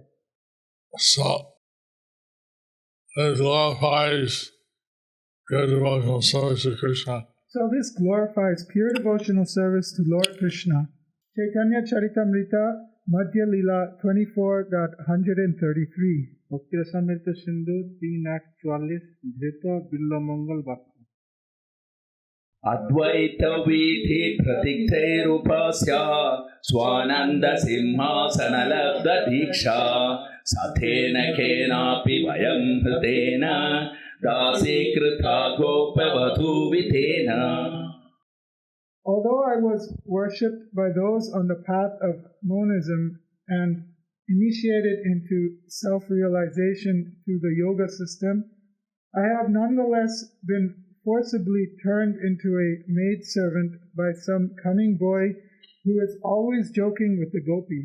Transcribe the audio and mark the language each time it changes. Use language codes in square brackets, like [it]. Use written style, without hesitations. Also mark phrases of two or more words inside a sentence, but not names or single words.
[en] So, it glorifies your devotional service to Krishna. So this glorifies pure devotional service to Lord Krishna. Chaitanya Charitamrita Madhya Lila 24.133. [bn] ভক্তি রসামৃত সিন্ধু 3:44 ধৃত বিল্লমঙ্গল বাক্য। [sa] अद्वैत वीथि प्रतीक्षैरुपस्य स्वानन्द सिंहासन लब्ध दीक्षा सथेन केनापि वयं हृतेन दासीकृता गोपवधूवितेन। [en] Although I was worshipped by those on the path of monism and initiated into self-realization through the yoga system, I have nonetheless been forcibly turned into a maidservant by some cunning boy who is always joking with the gopis.